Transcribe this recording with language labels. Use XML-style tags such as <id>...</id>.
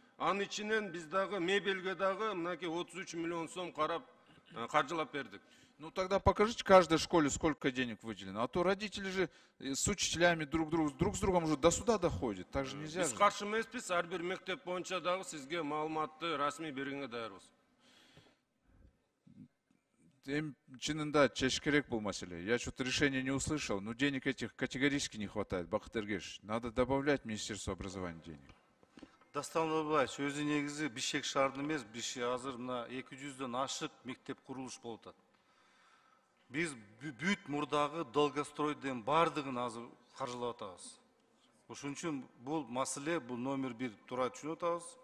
<ky>Анын ичинен биз дагы мебелге дагы мынакей 33 миллион сом карап каржылап бердик.</ky> <ru>Ну тогда покажите каждой школе, сколько денег выделено. А то родители же с учителями друг с другом уже до суда доходят. Так же нельзя.</ru> <ky>Биз каршы эмеспиз, ар бир мектеп боюнча дагы сизге маалыматты расмий бергенге даярбыз. Чынында чеш керек бұл маселе.</ky> <ru>Я что-то решения не услышал, но денег этих категорически не хватает. Бактыгер Эргешевич, надо добавлять Министерству образования денег.</ru> <ky>Дастан Нурбаевич, өзү негизи Бишкек шаарында эмес, азыр мына 200дөн ашык мектеп курулуш болуп атат. Биз бүт мурдагы долгостройдун бардыгын азыр каржылап атабыз. Ошон үчүн бул маселе, бул номер 1 туура түшүнүп атабыз.</ky>